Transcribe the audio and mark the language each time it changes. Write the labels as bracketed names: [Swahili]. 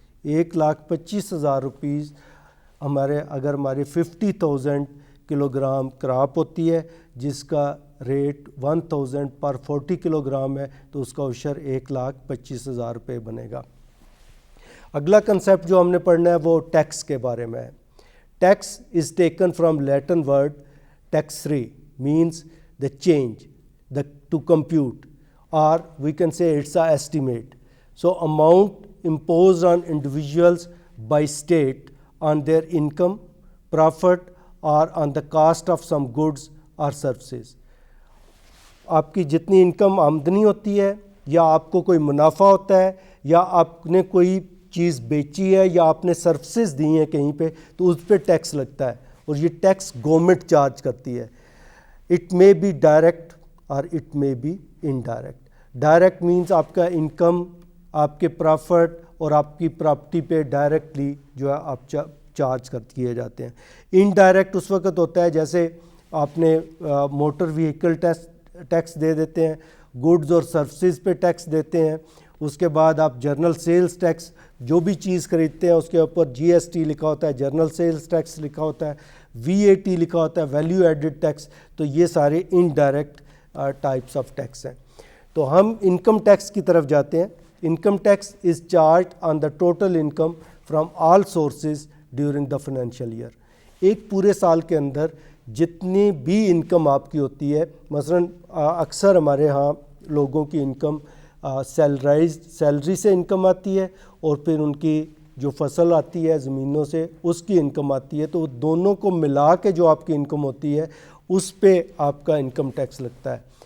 [Urdu] 1,25,000 rupees ہمارے اگر ہماری 50,000 کلو گرام کراپ ہوتی ہے جس کا ریٹ 1,000 پر 40 کلو گرام ہے, تو اس کا عشر 1,25,000 روپے بنے گا. اگلا کنسیپٹ جو ہم نے پڑھنا ہے وہ ٹیکس کے بارے میں ہے. [English] Tax is taken from Latin word taxare, means the change, to compute, or we can say it's a estimate. So amount imposed on individuals by state on their income, profit, or on the cost of some goods or services. [Urdu] آپ کی جتنی income آمدنی ہوتی ہے, یا آپ کو کوئی منافع ہوتا ہے, یا آپ نے کوئی چیز بیچی ہے, یا آپ نے سروسز دی ہیں کہیں پہ, تو اس پہ ٹیکس لگتا ہے, اور یہ ٹیکس گورنمنٹ چارج کرتی ہے. [English] It may be direct اور it may be indirect. [Urdu] Direct means آپ کا انکم, آپ کے پرافٹ اور آپ کی پراپرٹی پہ ڈائریکٹلی جو ہے آپ چارج کیے جاتے ہیں. انڈائریکٹ اس وقت ہوتا ہے جیسے آپ نے موٹر وہیکل ٹیکس دے دیتے ہیں, گڈز اور سروسز پہ ٹیکس دیتے ہیں, اس کے بعد آپ جرنل سیلز ٹیکس, جو بھی چیز خریدتے ہیں اس کے اوپر جی ایس ٹی لکھا ہوتا ہے, جرنل سیلز ٹیکس لکھا ہوتا ہے, وی اے ٹی لکھا ہوتا ہے, ویلیو ایڈڈ ٹیکس. تو یہ سارے انڈائریکٹ ٹائپس آف ٹیکس ہیں. تو ہم انکم ٹیکس کی طرف جاتے ہیں. [English] Income tax is charged on the total income from all sources during the financial year. [Urdu] ایک پورے سال کے اندر جتنی بھی انکم آپ کی ہوتی ہے, مثلاً اکثر ہمارے ہاں لوگوں کی انکم سیلری سے انکم آتی ہے, اور پھر ان کی جو فصل آتی ہے زمینوں سے اس کی انکم آتی ہے. تو دونوں کو ملا کے جو آپ کی انکم ہوتی ہے اس پہ آپ کا انکم ٹیکس لگتا ہے.